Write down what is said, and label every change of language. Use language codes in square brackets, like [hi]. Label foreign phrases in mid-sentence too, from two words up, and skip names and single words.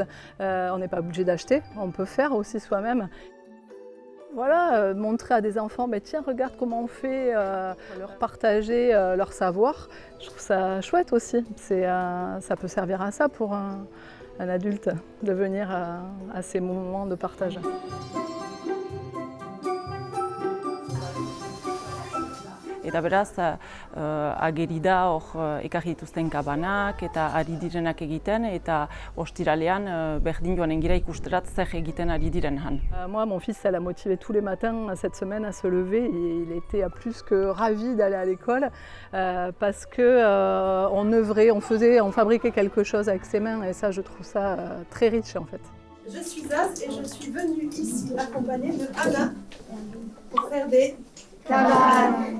[fr] On n'est pas obligé d'acheter, on peut faire aussi soi-même. Voilà, montrer à des enfants, tiens, regarde comment on fait, leur partager leur savoir. Je trouve ça chouette aussi. Ça peut servir à ça pour un adulte, de venir à ces moments de partage. [eu] Eta beraz, ageri da hor ekarri dituzten kabanak eta ari direnak egiten eta ostiralean berdin joanen gira ikusterat zer egiten ari diren han. [fr] Moi, mon fils, ça l'a motivé tous les matins cette semaine à se lever et il était plus que ravi d'aller à l'école parce qu'on œuvrait, on fabriquait quelque chose avec ses mains et ça, je trouve ça très riche en fait. Je suis Az et je suis venue ici accompagnée de Anna pour faire des cabanes.